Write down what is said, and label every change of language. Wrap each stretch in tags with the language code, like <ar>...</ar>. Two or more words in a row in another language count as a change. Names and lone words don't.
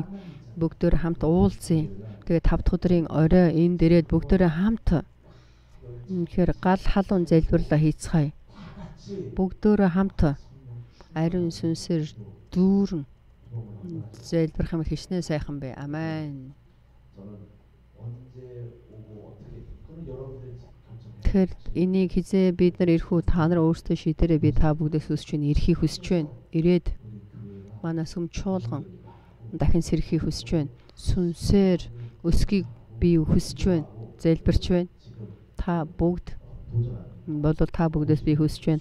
<mn>Бүгдөө хамт уулзъя. Тэгээд 5 дахь өдрийн орой энд ирээд бүгдөө хамт үнэхээр гал халуун залбирлаа хийцгаая. Бүгдөө хамт ариун сүнсээр дүүрэн залбирах юм хичнээн сайхан бай. Амен.</mn> <ko>저는 언제 오고 어떻게 그건 여러분들이 결정해요.</ko> <mn>Тэгэхээр энийг хизээ бид нар ирэх үү? Та нар өөрсдөө шийдээрэй. Би та бүгдээс хүсэж байна. Ирэхийг хүсэж байна. Ирээд манай сүм чуулган дахин сэрхийг хүсэж байна. Сүнсээр өсгийг би хүсэж байна. Залбирч байна. Та бүгд болов та бүгдээс би хүсэж байна.</mn>